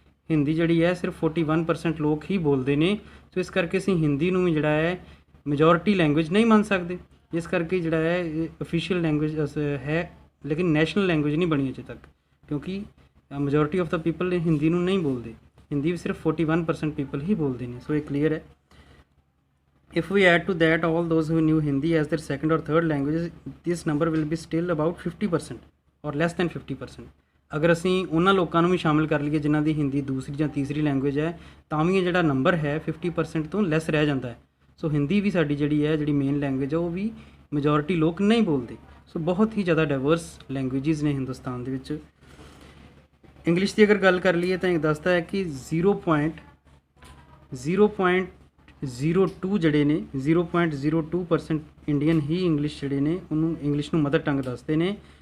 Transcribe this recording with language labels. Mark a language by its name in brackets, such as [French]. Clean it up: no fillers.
[Punjabi] ਹਿੰਦੀ ਜਿਹੜੀ ਹੈ ਸਿਰਫ 41% ਲੋਕ ਹੀ ਬੋਲਦੇ ਨੇ। ਸੋ ਇਸ ਕਰਕੇ ਅਸੀਂ ਹਿੰਦੀ ਨੂੰ ਵੀ ਜਿਹੜਾ ਹੈ ਮੈਜੋਰਿਟੀ ਲੈਂਗੁਏਜ ਨਹੀਂ ਮੰਨ ਸਕਦੇ, ਜਿਸ ਕਰਕੇ ਜਿਹੜਾ ਹੈ ਅਫੀਸ਼ੀਅਲ ਲੈਂਗੁਏਜ ਹੈ, ਲੇਕਿਨ ਨੈਸ਼ਨਲ ਲੈਂਗੁਏਜ ਨਹੀਂ ਬਣੀ ਅਜੇ ਤੱਕ, ਕਿਉਂਕਿ [English] majority of the people [Punjabi] ਨੇ ਹਿੰਦੀ ਨੂੰ ਨਹੀਂ ਬੋਲਦੇ। ਹਿੰਦੀ ਵੀ ਸਿਰਫ 41% ਪੀਪਲ ਹੀ ਬੋਲਦੇ ਨੇ। ਸੋ ਇਹ ਕਲੀਅਰ ਹੈ। [English] If we add to that all those who knew Hindi as their second or third language, this number will be still about 50% or less than 50%। [Punjabi] ਅਗਰ ਅਸੀਂ ਉਹਨਾਂ ਲੋਕਾਂ ਨੂੰ ਵੀ ਸ਼ਾਮਿਲ ਕਰ ਲਈਏ ਜਿਨ੍ਹਾਂ ਦੀ ਹਿੰਦੀ ਦੂਸਰੀ ਜਾਂ ਤੀਸਰੀ ਲੈਂਗੁਏਜ ਹੈ, ਤਾਂ ਵੀ ਇਹ ਜਿਹੜਾ ਨੰਬਰ ਹੈ 50% ਤੋਂ ਲੈਸ ਰਹਿ ਜਾਂਦਾ ਹੈ। ਸੋ ਹਿੰਦੀ ਵੀ ਸਾਡੀ ਜਿਹੜੀ ਮੇਨ ਲੈਂਗੁਏਜ ਹੈ ਉਹ ਵੀ ਮੈਜੋਰਿਟੀ ਲੋਕ ਨਹੀਂ ਬੋਲਦੇ। ਸੋ ਬਹੁਤ ਹੀ ਜ਼ਿਆਦਾ ਡਾਇਵਰਸ ਲੈਂਗੁਏਜਿਸ ਨੇ ਹਿੰਦੁਸਤਾਨ ਦੇ ਵਿੱਚ। ਇੰਗਲਿਸ਼ ਦੀ ਅਗਰ ਗੱਲ ਕਰ ਲਈਏ ਤਾਂ ਇਹ ਦੱਸਦਾ ਹੈ ਕਿ 0.02 ਜਿਹੜੇ ਨੇ 0.02% ਇੰਡੀਅਨ ਹੀ ਇੰਗਲਿਸ਼ ਜਿਹੜੇ ਨੇ ਉਹਨੂੰ ਇੰਗਲਿਸ਼ ਨੂੰ ਮਦਰ ਟੰਗ ਦੱਸਦੇ ਨੇ।